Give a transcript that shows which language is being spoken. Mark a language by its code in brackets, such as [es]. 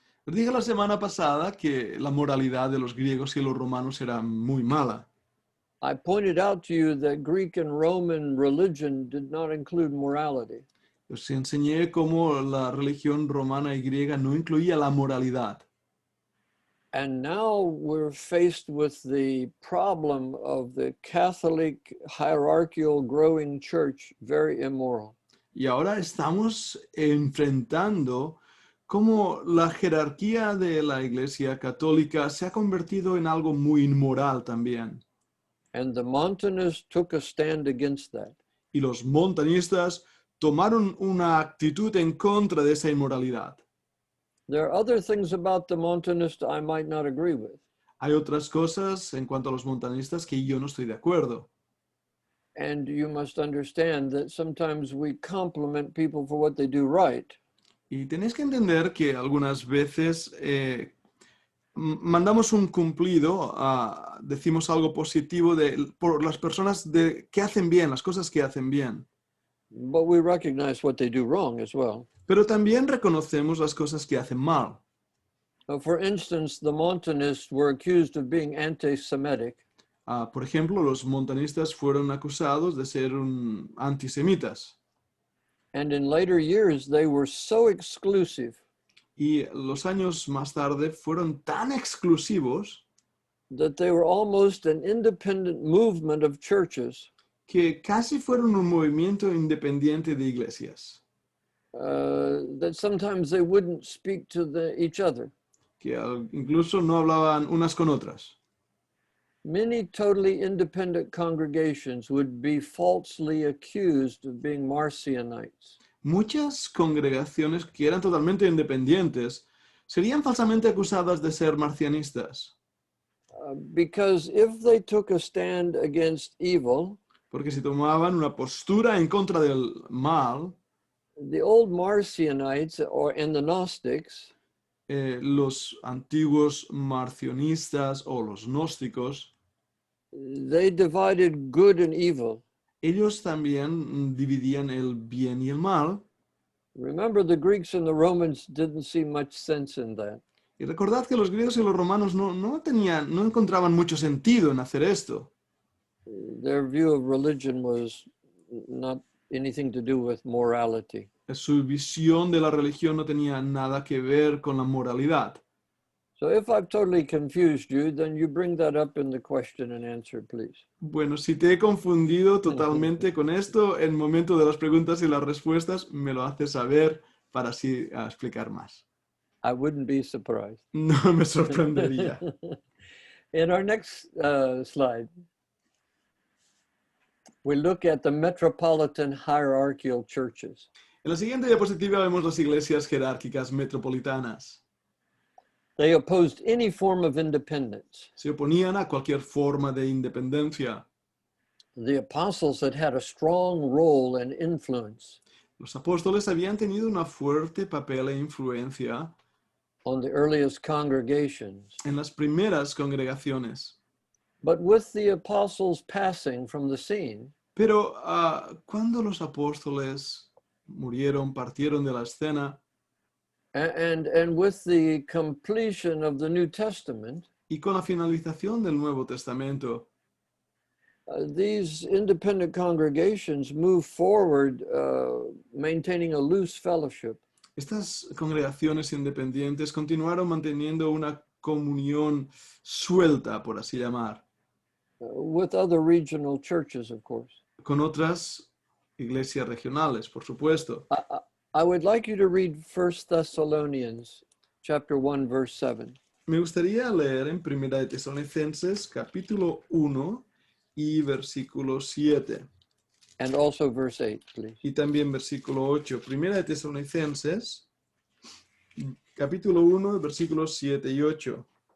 [es] Les dije la semana pasada que la moralidad de los griegos y los romanos era muy mala. [en] I pointed out to you that Greek and Roman religion did not include morality. [es] Os enseñé cómo la religión romana y griega no incluía la moralidad. [en] And now we're faced with the problem of the Catholic hierarchical growing church, very immoral. [es] Y ahora estamos enfrentando cómo la jerarquía de la Iglesia católica se ha convertido en algo muy inmoral también. [en] And the Montanists took a stand against that. [es] Y los montanistas tomaron una actitud en contra de esa inmoralidad. [en] There are other things about the Montanists I might not agree with. [es] Hay otras cosas en cuanto a los montanistas que yo no estoy de acuerdo. [en] And you must understand that sometimes we compliment people for what they do right. [es] Y tenéis que entender que algunas veces mandamos un cumplido, decimos algo positivo por las personas que hacen bien, las cosas que hacen bien. [en] But we recognize what they do wrong as well. [es] Pero también reconocemos las cosas que hacen mal. [en] For instance, the Montanists were accused of being anti-Semitic. [es] Por ejemplo, los montanistas fueron acusados de ser antisemitas. [en] And in later years, they were so exclusive [es] Y los años más tarde fueron tan exclusivos [en] that they were almost an independent movement of churches [es] que casi fueron un movimiento independiente de iglesias, [en] that sometimes they wouldn't speak to each other. [es] que incluso no hablaban unas con otras. [en] Many totally independent congregations would be falsely accused of being Marcionites. [es] Muchas congregaciones que eran totalmente independientes serían falsamente acusadas de ser marcianistas, [en] Because if they took a stand against evil, [es] porque si tomaban una postura en contra del mal, [en] the old Marcionites and the Gnostics, [es] los antiguos marcionistas o los gnósticos, [en] they divided good and evil. [es] ellos también dividían el bien y el mal. [en] Remember, the Greeks and the Romans didn't see much sense in that. [es] Y recordad que los griegos y los romanos no encontraban mucho sentido en hacer esto. [en] Their view of religion was not anything to do with morality. [es] Su visión de la religión no tenía nada que ver con la moralidad. [en] So if I've totally confused you, then you bring that up in the question and answer, please. [es] Bueno, si te he confundido totalmente con esto, en el momento de las preguntas y las respuestas, me lo haces saber para así explicar más. [en] I wouldn't be surprised. [es] No me sorprendería. [en] In our next slide, we look at the metropolitan hierarchical churches. [es] En la siguiente diapositiva vemos las iglesias jerárquicas metropolitanas. [en] They opposed any form of independence. [es] Se oponían a cualquier forma de independencia. [en] The apostles had a strong role and influence [es] Los apóstoles habían tenido una fuerte papel e influencia [en] on the earliest congregations. [es] en las primeras congregaciones. [en] But with the apostles passing from the scene, [es] Pero cuando los apóstoles murieron, partieron de la escena, [en] and with the completion of the New Testament, [es] y con la finalización del Nuevo Testamento, [en] these independent congregations move forward, maintaining a loose fellowship. [es] estas congregaciones independientes continuaron manteniendo una comunión suelta, por así llamar, [en] With other regional churches, of course. [es] con otras iglesias regionales, por supuesto. [en] I would like you to read 1 Thessalonians chapter 1, verse 7. [es] Me gustaría leer en Primera de Tesalonicenses, capítulo 1 y versículo 7. [en] And also verse 8, please. [es] Y también versículo 8. Primera de Tesalonicenses, capítulo 1, versículos 7 y 8.